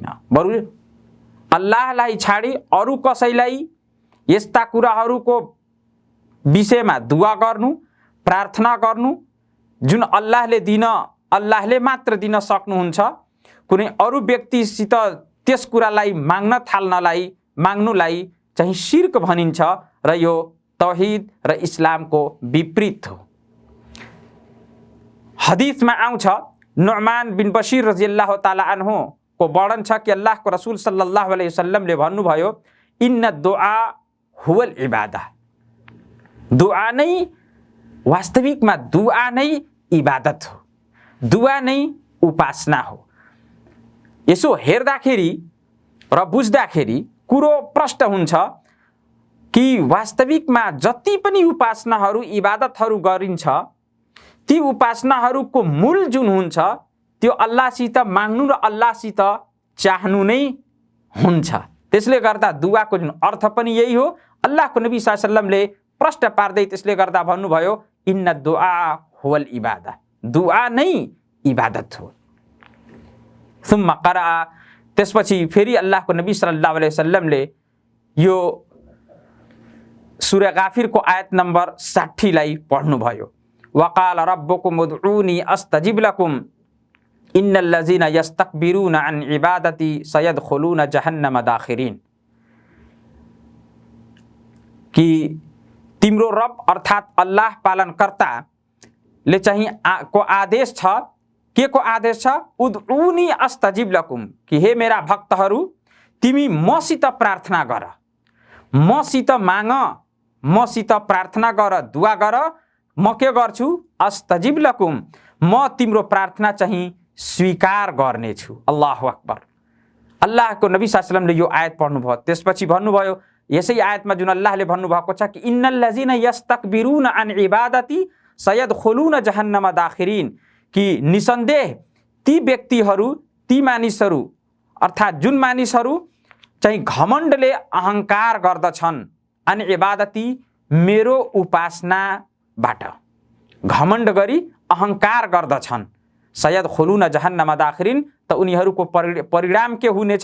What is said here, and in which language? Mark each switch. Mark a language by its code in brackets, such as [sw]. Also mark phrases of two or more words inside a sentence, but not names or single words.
[ne] बरु अल्लाहलाई छाडी अरू कसैलाई यस्ता कुराहरूको विषयमा दुआ गर्नु, प्रार्थना गर्नु जुन अल्लाहले मात्र दिन सक्नुहुन्छ, कुनै अरू व्यक्तिसित त्यस कुरालाई माग्नुलाई चाहिँ शिर्क भनिन्छ र यो तौहिद र इस्लामको विपरीत हो। हदीसमा आउँछ, नुअमान बिन बशीर [ar] رضي الله تعالى عنه [ne] को वर्णन छ कि अल्लाहको रसूल [ar] صلى الله عليه وسلم [ne] भन्नुभयो, [ar] إن الدعاء هو العبادة. [ne] दुआ नै वास्तविकमा दुआ नै इबादत हो, दुआ नै उपासना हो। यसो हेर्दाखेरि र बुझ्दाखेरि कुरो प्रष्ट हुन्छ कि वास्तविकमा जति पनि उपासनाहरू, इबादतहरू गरिन्छ, ती उपासनाहरूको मूल जुन हुन्छ त्यो अल्लाहसित माग्नु र अल्लाहसित चाहनु नै हुन्छ। त्यसले गर्दा दुआको जुन अर्थ पनि यही हो। अल्लाहको नबी [ar] صلى الله عليه وسلم [ne] प्रष्ट पार्दै त्यसले गर्दा भन्नुभयो, [ar] إن الدعاء هو العبادة. [ne] दुआ नै इबादत हो। [ar] ثم قرأ, [ne] त्यसपछि फेरि अल्लाहको नबी [ar] صلى الله عليه وسلم [ne] यो सूरा गाफिरको आयत नम्बर 60 लाई पढ्नुभयो। [ar] وقال ربكم ادعوني أستجب لكم إن الذين يستكبرون عن عبادتي سيدخلون جهنم داخرين. [ne] कि तिम्रो रब अर्थात् अल्लाह पालनकर्ताले चाहिँ को आदेश छ। के को आदेश छ? [ar] ادعوني أستجب لكم, [ne] कि हे मेरा भक्तहरू तिमी मसित प्रार्थना गर, मसित माग, मसित प्रार्थना गर, दुआ गर, म के गर्छु [ar] أستجب لكم, [ne] म तिम्रो प्रार्थना चाहिँ स्वीकार गर्नेछु। [ar] الله أكبر. [ne] अल्लाहको नबी [ar] صلى الله عليه وسلم [ne] यो आयत पढ्नुभयो, त्यसपछि भन्नुभयो यसै आयतमा जुन अल्लाहले भन्नुभएको छ कि [ar] إن الذين يستكبرون عن عبادتي سيدخلون جهنم داخرين, [ne] कि निसन्देह ती व्यक्तिहरू, ती मानिसहरू अर्थात् जुन मानिसहरू चाहिँ घमण्डले अहंकार गर्दछन्, [ar] عن عبادتي [ne] मेरो उपासनाबाट घमण्ड गरी अहंकार गर्दछन्, [ar] سيدخلون جهنم داخرين, [ne] त उनीहरूको परिणाम के हुनेछ?